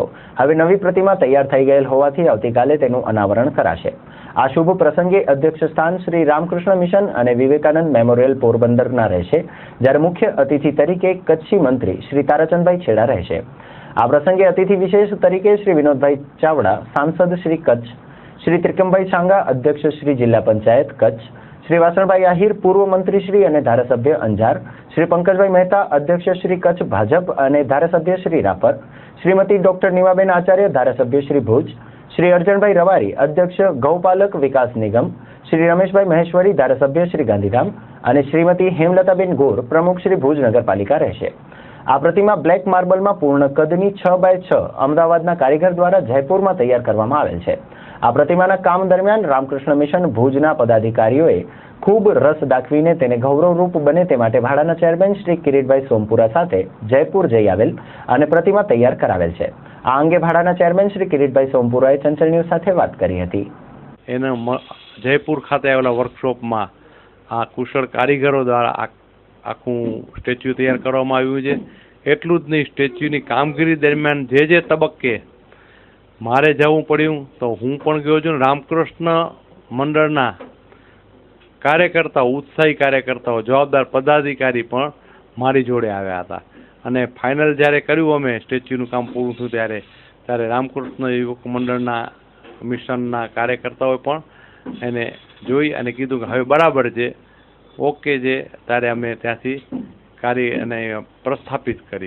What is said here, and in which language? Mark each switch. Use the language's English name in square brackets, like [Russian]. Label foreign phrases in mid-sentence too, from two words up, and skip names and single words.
[Gujarati] હવે નવી પ્રતિમા તૈયાર થઈ ગયેલ હોવાથી આવતીકાલે તેનું અનાવરણ કરાશે। આ શુભ પ્રસંગે અધ્યક્ષ સ્થાન શ્રી રામકૃષ્ણ મિશન અને વિવેકાનંદ મેમોરિયલ પોરબંદરના રહેશે, જ્યારે મુખ્ય અતિથિ તરીકે કચ્છી મંત્રી શ્રી તારાચંદભાઈ છેડા રહેશે। આ પ્રસંગે અતિથિ વિશેષ તરીકે શ્રી વિનોદભાઈ ચાવડા, સાંસદ શ્રી કચ્છ, શ્રી ત્રિકમભાઈ છાંગા, અધ્યક્ષ શ્રી જિલા પંચાયત કચ્છ, શ્રી વાસણભાઈ આહિર, પૂર્વ મંત્રી શ્રી ઔર ધારાસભ્ય અંજાર, શ્રી પંકજભાઈ મહેતા, અધ્યક્ષ શ્રી કચ્છ ભાજપ ઔર ધારાસભ્ય શ્રી રાપર, શ્રીમતી ડૉક્ટર નીમાબેન આચાર્ય, ધારાસભ્ય શ્રી ભુજ, શ્રી અર્જનભાઈ રવારી, અધ્યક્ષ ગૌપાલક વિકાસ નિગમ, શ્રી રમેશભાઈ મહેશ્વરી, ધારાસભ્ય શ્રી ગાંધીધામ ઔર શ્રીમતી હેમલતાબેન ગોર, પ્રમુખ શ્રી ભુજ નગરપાલિકા રહેશે। આ પ્રતિમા બ્લેક માર્બલ માં પૂર્ણ કદની 6x6 અમદાવાદના કારીગર દ્વારા જયપુર માં તૈયાર કરવામાં આવેલ છે। આ પ્રતિમાના કામ દરમિયાન રામકૃષ્ણ મિશન ભુજના પદાધિકારીઓએ ખૂબ રસ દાખવીને તેને ગૌરવરૂપ બને તે માટે ભાડાના ચેરમેન શ્રી કિરીટભાઈ સોમપુરા સાથે જયપુર જઈ આવેલ અને પ્રતિમા તૈયાર કરાવેલ છે। આ અંગે ભાડાના ચેરમેન શ્રી કિરીટભાઈ સોમપુરાએ ચંચલ ન્યૂઝ સાથે વાત કરી હતી। એના જયપુર ખાતે આવેલા વર્કશોપમાં આ કુશળ કારીગરો દ્વારા આખું સ્ટેચ્યુ તૈયાર કરવામાં આવ્યું છે। एटલું જ નહીં, સ્ટેચ્યુની કામગીરી દરમિયાન જે તબક્કે મારે જવું પડ્યું તો હું પણ ગયો છું। રામકૃષ્ણ મંડળના કાર્યકર્તાઓ, ઉત્સાહી કાર્યકર્તાઓ, જવાબદાર પદાધિકારી પણ મારી જોડે આવ્યા હતા અને ફાઇનલ જ્યારે કર્યું અમે સ્ટેચ્યુનું કામ પૂરું થયું ત્યારે રામકૃષ્ણ યુવક મંડળના મિશનના કાર્યકર્તાઓએ પણ એને જોઈ અને કીધું કે હવે બરાબર છે, ઓકે છે, ત્યારે અમે ત્યાંથી કાર્ય અને પ્રસ્થાપિત કરી।